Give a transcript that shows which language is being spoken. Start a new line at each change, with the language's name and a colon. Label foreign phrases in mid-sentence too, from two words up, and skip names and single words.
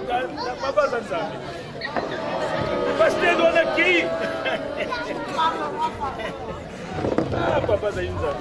French: Papa Zanzambe. Pasteur on a qui? Ah, Papa Zanzambe.